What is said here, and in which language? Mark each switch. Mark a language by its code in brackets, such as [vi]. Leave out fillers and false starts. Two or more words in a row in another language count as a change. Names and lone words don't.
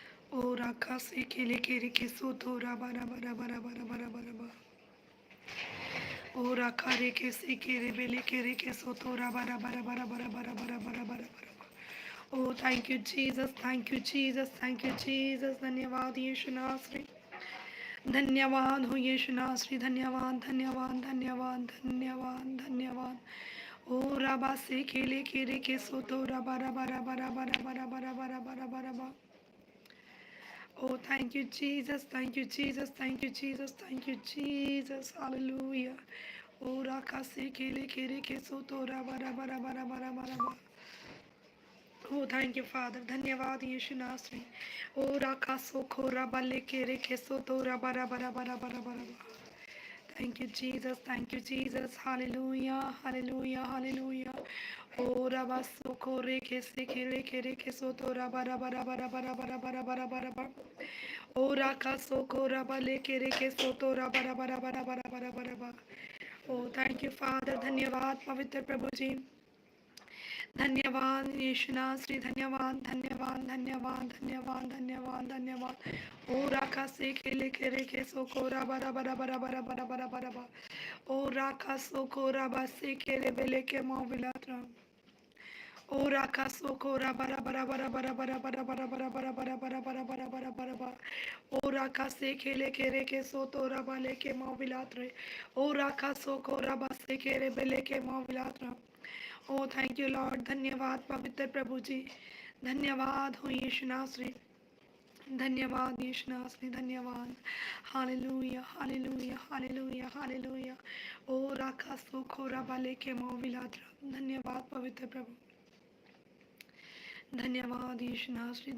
[en] O raka se kele kere ke soto raba raba raba raba raba raba raba. O raka re ke se kere bele kere ke soto raba raba raba raba raba raba raba raba raba. Oh, thank you, Jesus. Thank you, Jesus. Thank you, Jesus. [hi] धन्यवाद यीशु नासरी. धन्यवाद हो यीशु नासरी. धन्यवाद धन्यवाद धन्यवाद धन्यवाद धन्यवाद. ओ रबा से खेले खेले के सोतो रबा रबा रबा रबा रबा रबा रबा रबा रबा रबा. [en] Oh, thank you, Jesus. Thank you, Jesus. Thank you, Jesus. Thank you, Jesus. Hallelujah. Oh, raka se kele kere ke soto raba raba raba raba raba raba. Oh, thank you, Father. [hi] धन्यवाद यीशु नासरी. Oh, raka so ko raba le kere ke soto raba raba raba raba raba raba. [en] Thank you, Jesus. Thank you, Jesus. Hallelujah. Hallelujah. Hallelujah. Oh, raba so ko re ke se kere kere ke soto raba raba raba raba raba raba raba raba raba. Oh, raka so ko raba le kere ke soto raba raba raba raba raba raba raba. Oh, thank you, Father. [hi] धन्यवाद पवित्र प्रभु जी. धन्यवाद यीशुना श्री. धन्यवाद धन्यवाद धन्यवाद धन्यवाद धन्यवाद धन्यवाद. ओ राखा से खेले खेले के सोकोरा बरा बरा बरा बरा बरा बरा बरा बरा. ओ राखा सोकोरा बसे खेले बेले के मोविलात्रा. ओ राखा सोकोरा बरा बरा बरा बरा बरा बरा बरा बरा बरा बरा बरा बरा बरा बरा बरा बरा. ओ राखा से खेले खेले के सोतोरा बाले के मोविलात्रे. ओ राखा सोकोरा बसे खेले बेले के मोविलात्रा. [en] O thank you Lord. [hi] धन्यवाद पवित्र प्रभु जी. धन्यवाद हो यीशु नासरी. धन्यवाद यीशु नासरी. धन्यवाद. हालेलुया हालेलुया हालेलुया हालेलुया. ओ राखा सोखोरा बाले के मोविलात्रा. धन्यवाद पवित्र प्रभु. धन्यवाद यीशु नासरी.